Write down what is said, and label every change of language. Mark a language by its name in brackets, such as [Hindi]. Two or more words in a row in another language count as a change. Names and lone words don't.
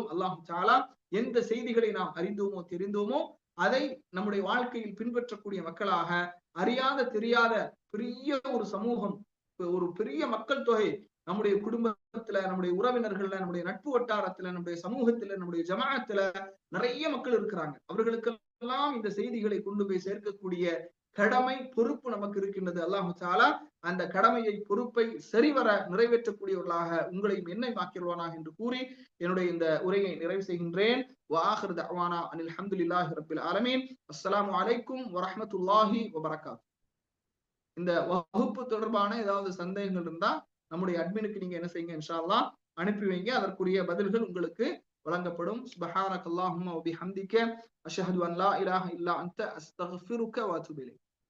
[Tamil] அல்லாஹ் தஆலா எந்த செய்திகளை நாம் அறிந்தோமோ தெரிந்தோமோ அதை நம்முடைய வாழ்க்கையில் பின்பற்றக்கூடிய மக்களாக, அறியாத தெரியாத பெரிய ஒரு சமூகம், ஒரு பெரிய மக்கள் தொகை நம்முடைய குடும்பத்துல, நம்முடைய உறவினர்கள்ல, நம்முடைய நட்பு வட்டாரத்துல, நம்முடைய சமூகத்துல, நம்முடைய ஜமாஅத்துல நிறைய மக்கள் இருக்கிறாங்க. அவர்களுக்கெல்லாம் இந்த செய்திகளை கொண்டு போய் சேர்க்கக்கூடிய கடமை, பொறுப்பு நமக்கு இருக்கின்றது. அல்லாஹு தஆலா அந்த கடமையை, பொறுப்பை சரிவர நிறைவேற்றக்கூடியவர்களாக உங்களையும் என்னை ஆக்கிடுவானாக என்று கூறி என்னுடைய இந்த உரையை நிறைவு செய்கின்றேன். [Arabic] وآخر دعوانا أن الحمد لله رب العالمين. السلام عليكم ورحمة الله وبركاته. [Tamil] இந்த வகுப்பு தொடர்பான ஏதாவது சந்தேகங்கள் இருந்தா நம்முடைய அட்மினுக்கு நீங்க என்ன செய்யுங்க, [Arabic] إن شاء الله [Tamil] அனுப்பி வைங்க. அதற்குரிய பதில்கள் உங்களுக்கு வழங்கப்படும். [Arabic] سبحانك اللهم وبحمدك أشهد أن لا إله إلا أنت أستغفرك وأتوب إليك.